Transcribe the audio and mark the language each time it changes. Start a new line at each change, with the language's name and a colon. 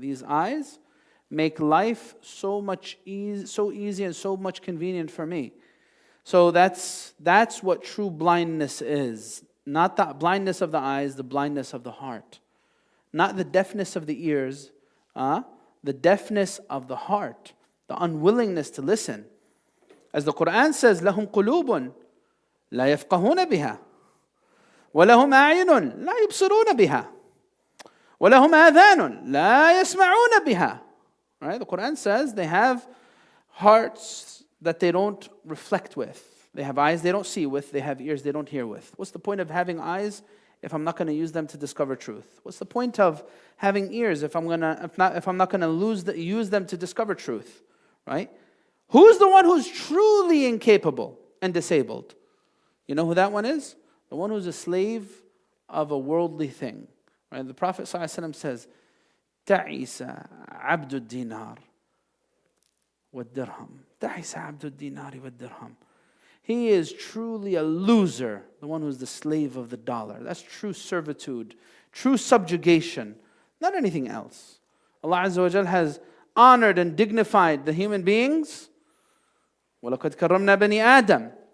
English: These eyes make life so easy and so much convenient for me. So that's what true blindness is. Not the blindness of the eyes, the blindness of the heart. Not the deafness of the ears, the deafness of the heart, the unwillingness to listen. As the Quran says,
Arabic: لَهُمْ قُلُوبٌ لَا يَفْقَهُونَ بِهَا وَلَهُمْ أَعْيُنٌ لَا يُبْصِرُونَ بِهَا وَلَهُمْ آذَانٌ لَا يَسْمَعُونَ بِهَا.
English: Right? The Quran says they have hearts that they don't reflect with. They have eyes they don't see with. They have ears they don't hear with. What's the point of having eyes if I'm not going to use them to discover truth? What's the point of having ears if I'm not going to use them to discover truth? Right? Who's the one who's truly incapable and disabled? You know who that one is? The one who's a slave of a worldly thing. Right? The Prophet ﷺ says,
Arabic: تعيس عبد الدينار والدرهم. تعيس عبد الدينار والدرهم.
English: He is truly a loser, the one who's the slave of the dollar. That's true servitude, true subjugation, not anything else. Allah Azza wa Jal has honored and dignified the human beings.
Arabic: وَلَقَدْ كَرَّمْنَا بَنِي آدَمَ.